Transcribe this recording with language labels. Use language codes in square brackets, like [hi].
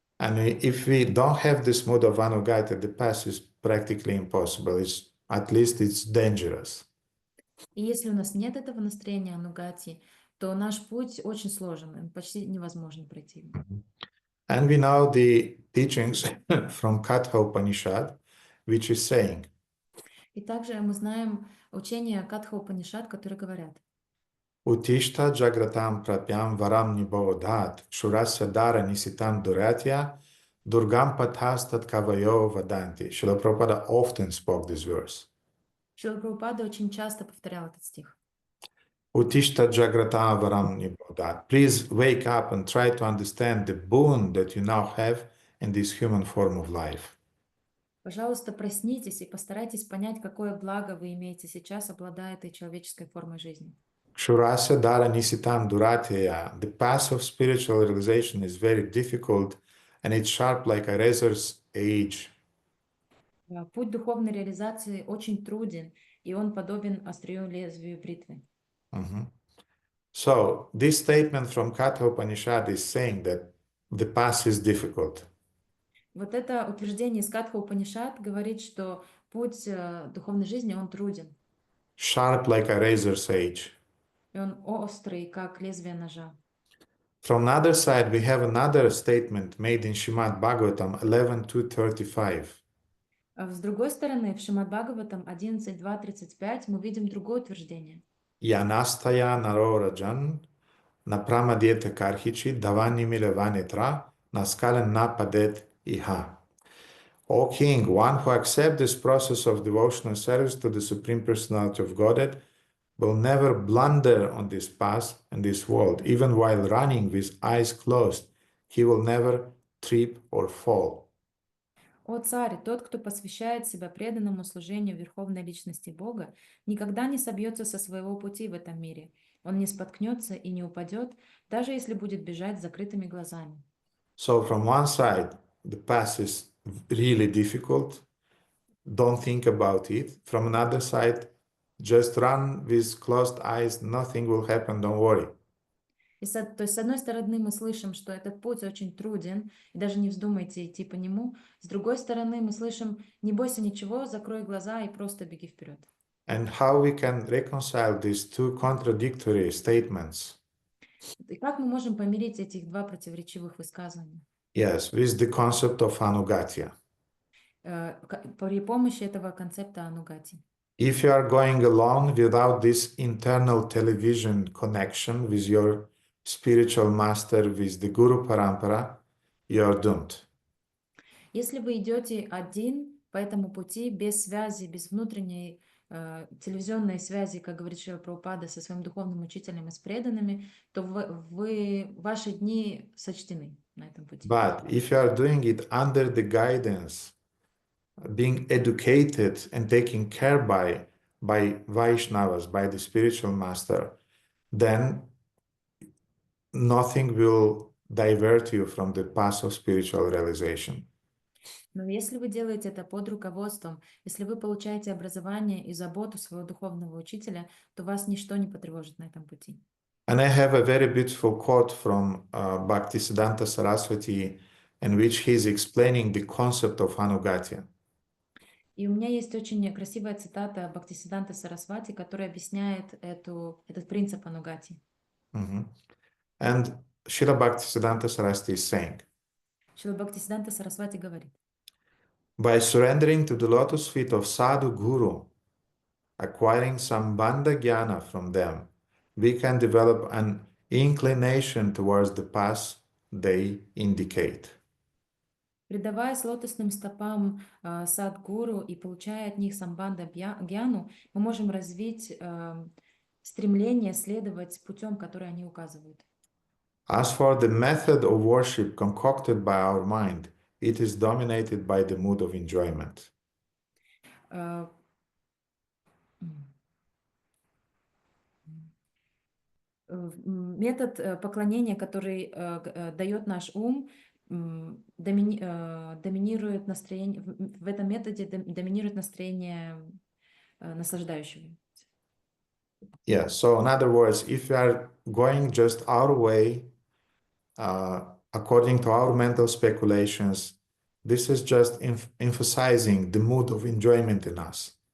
[en] And if we don't have this mode of anugatya, the path is practically impossible. At least it's dangerous. [ru] И если у нас нет этого настроения анугати, то наш путь очень сложен, почти невозможно пройти. [en] And we know the teachings from Katha Upanishad, which is saying, [ru] И также мы знаем учения Катха Упанишад, которые говорят: [sa] Utishta jagratam prapyam varam nibodhat, shurasya dara nisitam duratya, durgam pathastat kavayo vadanti. [en] Srila Prabhupada often spoke this verse. [ru] Шрила Прабхупада очень часто повторял этот стих. [sa] Utishta jagratam varam nibodhat. [en] Please wake up and try to understand the boon that you now have in this human form of life. [ru] Пожалуйста, проснитесь и постарайтесь понять, какое благо вы имеете сейчас, обладая этой человеческой формой жизни. [sa] Shurasya dara nisitam duratya. [en] The path of spiritual realization is very difficult and it's sharp like a razor's edge. [ru] Путь духовной реализации очень труден, и он подобен острию лезвию бритвы. [en] So this statement from Katha Upanishad is saying that the path is difficult. [ru] Вот это утверждение из Катха Упанишад говорит, что путь духовной жизни, он труден. [en] Sharp like a razor's edge. [ru] И он острый, как лезвие ножа. [en] From another side, we have another statement made in Śrīmad Bhagavatam 11.2.35. [ru] А с другой стороны, в Шримад Бхагаватам 11.2.35 мы видим другое утверждение. [sa] Yanastaya narorajan napramadeta karhichi davani milevanitra naskalan napadet iha. [en] O King, one who accepts this process of devotional service to the Supreme Personality of Godhead will never blunder on this path in this world. Even while running with eyes closed, he will never trip or fall. [ru] О царь, тот, кто посвящает себя преданному служению Верховной Личности Бога, никогда не собьется со своего пути в этом мире. Он не споткнется и не упадет, даже если будет бежать с закрытыми глазами. [en] So from one side, the path is really difficult. Don't think about it. From another side, just run with closed eyes. Nothing will happen. Don't worry. [ru] То есть, с одной стороны, мы слышим, что этот путь очень труден, и даже не вздумайте идти по нему. С другой стороны, мы слышим: не бойся ничего, закрой глаза и просто беги вперед. [en] And how we can reconcile these two contradictory statements? [ru] И как мы можем помирить этих два противоречивых высказывания? [en] Yes, with the concept of ānugatya. [ru] При помощи этого концепта анугати. [en] If you are going alone without this internal television connection with your spiritual master, with the Guru Parampara, you are doomed. [ru] Если вы идете один по этому пути, без связи, без внутренней телевизионной связи, как говорит Шрила Прабхупада, со своим духовным учителем и с преданными, то ваши дни сочтены на этом пути. [en] But if you are doing it under the guidance, being educated and taken care by Vaishnavas, by the spiritual master, then nothing will divert you from the path of spiritual realization. [ru] Но если вы делаете это под руководством, если вы получаете образование и заботу своего духовного учителя, то вас ничто не потревожит на этом пути. [en] And I have a very beautiful quote from Bhaktisiddhanta Saraswati, in which he is explaining the concept of ānugatya. [ru] И у меня есть очень красивая цитата Бхактисиддханты Сарасвати, которая объясняет этот принцип анугати. [en] And Srila Bhaktisiddhanta Saraswati is saying, [ru] Шрила Бхактисиддханта Сарасвати говорит: [en] by surrendering to the lotus feet of sadhu guru, acquiring some bandha jnana from them, we can develop an inclination towards the path they indicate. [ru] предаваясь лотосным стопам садгуру и получая от них самбанда гьяну, мы можем развить стремление следовать путем, который они указывают. [en] As for the method of worship concocted by our mind, it is dominated by the mood of enjoyment. [ru] Метод поклонения, который дает наш ум, доминирует настроение, в этом методе доминирует настроение наслаждающего. [en] Yeah, so in other words, if we are going just our way, according to our mental speculations, this is just emphasizing the mood of enjoyment in us.